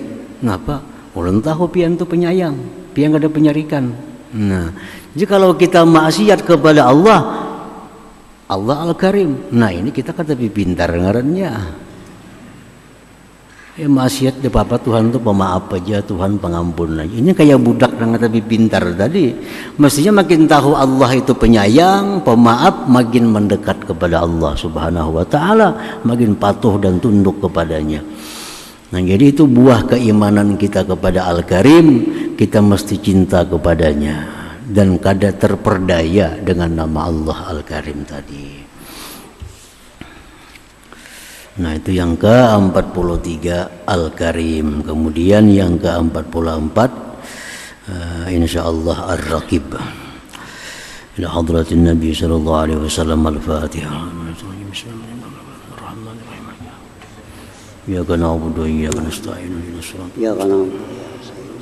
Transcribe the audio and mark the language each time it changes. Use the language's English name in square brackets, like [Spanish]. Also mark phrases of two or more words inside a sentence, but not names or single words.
[Indonesian] Kenapa? [Banjar] Ulun tahu pian tu penyayang, pian kada penyarikan. [Indonesian] Nah, jadi kalau kita maksiat kepada Allah, Allah Al-Karim. [Banjar] Nah, ini kita kata pintar ngarannya. Maksiat di papa Tuhan tu pemaaf aja, Tuhan pengampun aja. [Indonesian] Ini kayak budak yang kata pintar tadi. Mestinya makin tahu Allah itu penyayang, pemaaf, makin mendekat kepada Allah [Arabic] سبحانه وتعالى, [Indonesian] makin patuh dan tunduk kepadanya. [Banjar] Nah, jadi itu buah keimanan kita kepada Al-Karim, kita mesti cinta kepadanya dan kada terperdaya dengan nama Allah Al-Karim tadi. [Indonesian] Nah, itu yang ke-43 Al-Karim. Kemudian yang ke-44 insyaallah Ar-Raqib. [Arabic] إلى حضرة النبي صلى الله عليه وسلم الفاتحة. بسم الله الرحمن الرحيم. إياك نعبد وإياك نستعين. اهدنا الصراط المستقيم.